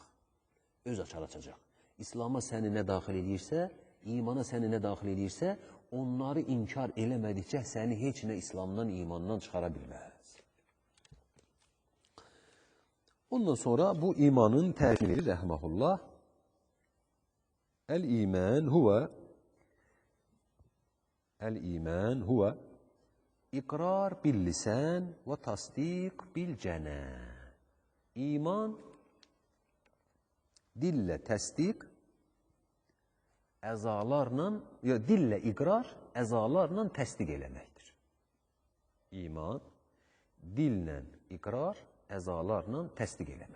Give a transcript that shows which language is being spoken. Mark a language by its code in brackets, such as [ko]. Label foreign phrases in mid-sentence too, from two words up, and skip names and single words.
[az] Öz açar açacaq. İslama səni nə daxil edirsə, imana səni nə daxil edirsə, onları inkar eləmədikcə səni heç nə İslamdan, imandan çıxara bilməz. Ondan sonra bu imanın tərifini verir, rəhməhullah. [ar] الإيمان هو إقرار باللسان وتصديق بالجنان. [az] İman dillə təsdiq, dillə iqrar, əzalarla təsdiq eləməkdir. İman dillə iqrar, əzalarla təsdiq eləməkdir.